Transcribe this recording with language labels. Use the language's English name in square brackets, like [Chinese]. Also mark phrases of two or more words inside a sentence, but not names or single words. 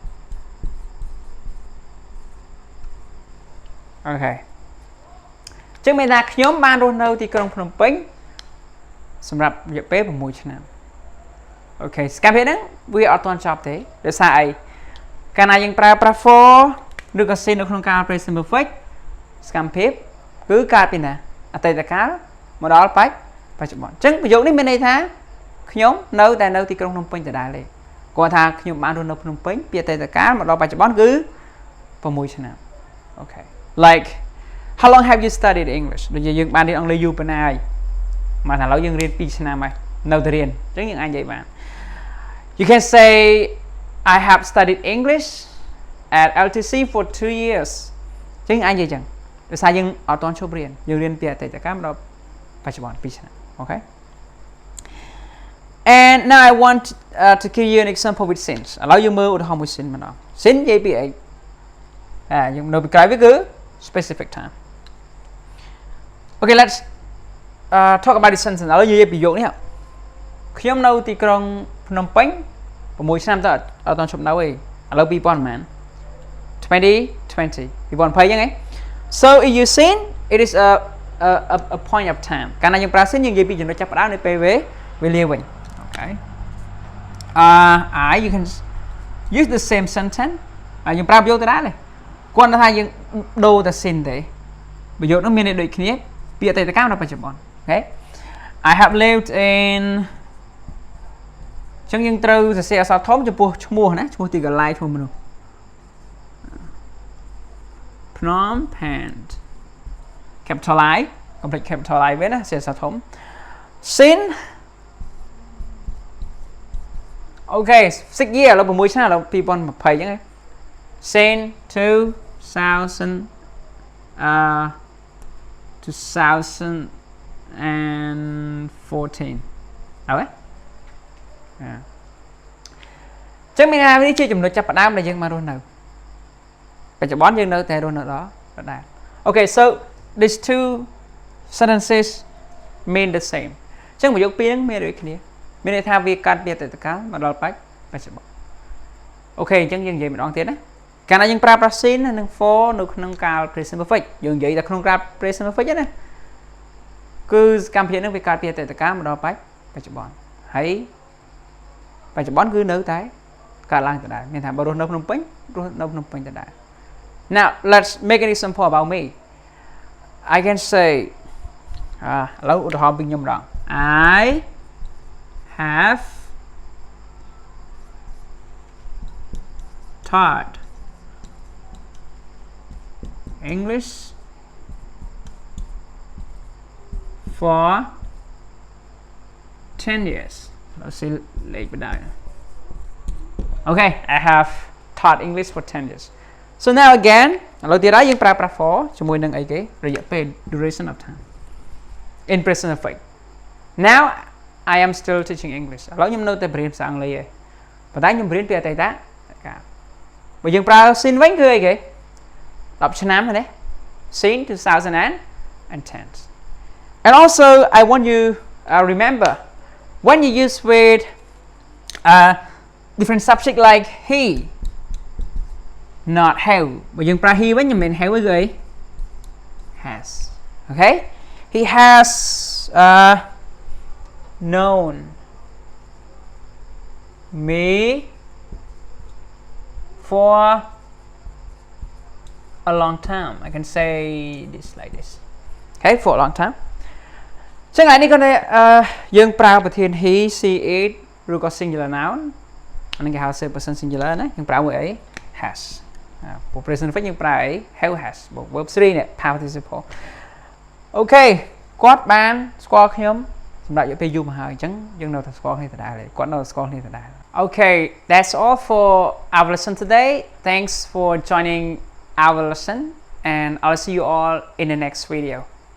[Khmer] okay ចឹងមានថាខ្ញុំបានរស់នៅទីក្រុងភ្នំពេញសម្រាប់រយៈពេល6ឆ្នាំ okay សកម្មភាពហ្នឹងវាអត់ទាន់ចប់ទេដោយសារអីកាលណាយើងប្រើប្រាស់ for ឬក៏ sin នៅក្នុងកាល [English] present perfect [Khmer] សកម្មភាពគឺកើតពីណា អតីតកាលមកដល់បច្ចុប្បន្នអញ្ចឹងប្រយោគនេះមានន័យថាខ្ញុំនៅតែនៅទីក្រុងភ្នំពេញដដែលទេគាត់ថាខ្ញុំ បានរស់នៅភ្នំពេញពីអតីតកាលមកដល់បច្ចុប្បន្នគឺ6ឆ្នាំ [English] okay like how long have you studied English [Khmer] ដូចយើងបានរៀនអង់គ្លេសយូរប៉ុណ្ណាហើយមកឥឡូវយើងរៀន2ឆ្នាំហើយនៅតែរៀនអញ្ចឹងយើងអាចនិយាយបាន [English] you can say I have studied English at LTC for 2 years [Khmer] អញ្ចឹងអាចនិយាយអញ្ចឹងដោយសារយើងអត់ទាន់ឈប់រៀនយើងរៀនពីអតីតកាលមកដល់បច្ចុប្បន្ន2ឆ្នាំ okay [English] and now I want to give you an example with sin [Khmer] ឥឡូវយើងមើលឧទាហរណ៍មួយ sin ម្ដង sin និយាយពីអីយើងនៅពីក្រោយវាគឺ [English] specific time okay let's talk about this sentence [Khmer] ឥឡូវនិយាយពីប្រយោគនេះខ្ញុំនៅទីក្រុងភ្នំពេញ6ឆ្នាំទៅអត់ទាន់ឈប់នៅទេឥឡូវ2000ប៉ុន្មាន 2020 2020អញ្ចឹងហ៎ [English] so if you sin it is a point of time [Khmer] កាលណាយើងប្រើ sin យើងនិយាយពីចំណុចចាប់ផ្ដើមនៃពេលវេលាវិញ okay [English] you can use the same sentence [Khmer] យើងប្រើប្រយោគទៅដែរគាត់ថាយើងដូរតែ sin ទេប្រយោគនោះមានន័យដូចគ្នាពីអតីតកាលដល់បច្ចុប្បន្ន [English] okay I have lived in [Khmer] ចឹងយើងត្រូវសរសេរអក្សរធំចំពោះឈ្មោះណាឈ្មោះទីកន្លែងឈ្មោះមនុស្ស Phnom Penh [English] capital I complete capital I [Khmer] វិញណាសរសេរអក្សរធំ [English] sin okay 6 year [Khmer] ឥឡូវ6ឆ្នាំឥឡូវ2020អញ្ចឹងហ៎ sin 2014 អូខេចឹងមានថានេះជាចំណុចចាប់ផ្ដើមដែល យើងមករស់នៅបច្ចុប្បន្នយើងនៅតែរស់នៅដល់ដដែល [English] Okay so these two sentences mean the same [Khmer] ចឹងប្រយោគពីរហ្នឹងមានដូច គ្នាមានន័យថាវាកាត់ពីអតីតកាលមកដល់បច្ចុប្បន្ន Okay អញ្ចឹងយើងនិយាយម្ដងទៀតណាកាលណាយើងប្រើប្រាស់ sin និង for នៅក្នុងកាល [English] present perfect [Khmer] យើង និយាយតែក្នុងកាល [English] present perfect [Khmer] ណាគឺសកម្មភាពនឹងវាកើតពីអតីតកា លមកដល់បច្ចុប្បន្នហើយបច្ចុប្បន្នគឺនៅតែកើត ឡើងដដែលមានថាបើរស់នៅភ្នំពេញរស់នៅភ្នំពេញដដែល [English] Now let's make an example about me I can say [Khmer] ឥឡូវឧទាហរណ៍ពីខ្ញុំម្ដង [English] I have taught English for 10 years. Let's see later down. Okay, I have taught English for 10 years. So now again, [Khmer] ឥឡូវទៀតហើយយើងប្រើប្រាស់ for ជាមួយនឹងអីគេរយៈពេល [English] duration of time in present perfect. Now I am still teaching English. [Khmer] ឥឡូវខ្ញុំនៅតែបរៀនភាសាអង់គ្លេសឯងប៉ុន្តែខ្ញុំបរៀនពីអតីតកាលបើយើងប្រើ sin វិញគឺអីគេ10ឆ្នាំហ្នឹង sin 2010 [English] and also I want you remember when you use with different subject like he not have [Khmer] បើយើងប្រើ he វិញមិនមែន have ទេ has [English] okay he has known me for a long time I can say this like this okay for a long time [Khmer] ចឹងថ្ងៃនេះគាត់យើងប្រើប្រធាន [English] he she it [Khmer] ឬក៏ [English] singular noun [Khmer] អានេះគេហៅ [English] third person singular [Khmer] ណាយើងប្រើមួយអី has ព្រោះ present perfect យើងប្រើអី [English] have has [Khmer] បូក verb 3នេះ [English] past participle [Khmer] អូខេគាត់បានស្គាល់ខ្ញុំសម្រាប់រយៈពេលយូរមកហើយអញ្ចឹងយើងនៅតែស្គាល់គ្នាដដែលគាត់នៅតែស្គាល់គ្នាដដែល [English] Okay that's all for our lesson today thanks for joining our lesson and I'll see you all in the next video